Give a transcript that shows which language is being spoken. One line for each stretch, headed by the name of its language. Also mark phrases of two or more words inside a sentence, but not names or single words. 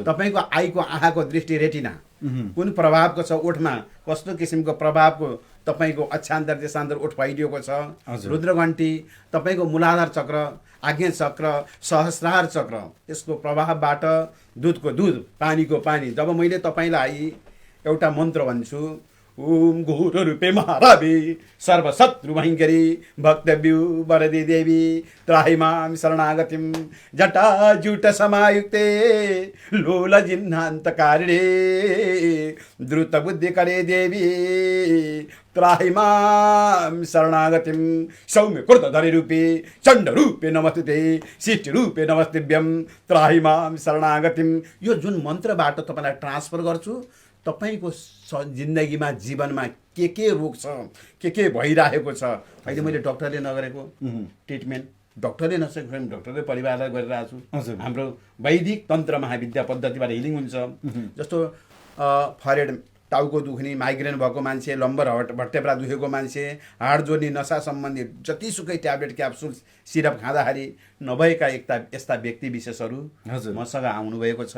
Nepali: तपाईँको आईको आँखाको दृष्टि रेटिना कुन प्रभावको छ, ओठमा कस्तो किसिमको प्रभावको तपाईँको अक्षान्तर देशान्तर ओठ फैलिएको छ, रुद्रघण्टी, तपाईँको मूलाधार चक्र, आज्ञा चक्र, सहस्रार चक्र, यसको प्रभावबाट दुधको दुध, पानीको पानी। जब मैले तपाईँलाई एउटा मन्त्र भन्छु,
Sanskrit: ओम घोर रूपे महारावी सर्वशत्रु भयङ्करी भक्तव्यू वरदी देवी त्राहि मां शरणागतिम जटाजूट समायुक्ते लोल जिह्नान्तकारिणे द्रुत बुद्धि करे देवी त्राहि मां शरणागतिम सौम्य क्रोधधरि रूपे चण्ड रूपे नमस्ते शिष्ट रूपे नमस्तेभ्यम त्राहि मां शरणागतिम।
Nepali: यो जुन मन्त्रबाट तपाईँलाई ट्रान्सफर गर्छु, तपाईँको जिन्दगीमा जीवनमा के रोग छ, के भइरहेको छ, अहिले मैले डक्टरले नगरेको ट्रिटमेन्ट डक्टरले नसकेको डक्टरले परिवारलाई गरिरहेको छु। हाम्रो वैदिक तन्त्र महाविद्या पद्धतिबाट हिलिङ हुन्छ। जस्तो फरेड टाउको दुख्ने, माइग्रेन भएको मान्छे, लम्बर भट्टेब्रा दुखेको मान्छे, हाड जोड्ने, नसा सम्बन्धी जतिसुकै ट्याब्लेट क्याप्सुल सिरप खाँदाखेरि नभएका यस्ता व्यक्ति विशेषहरू मसँग आउनुभएको छ।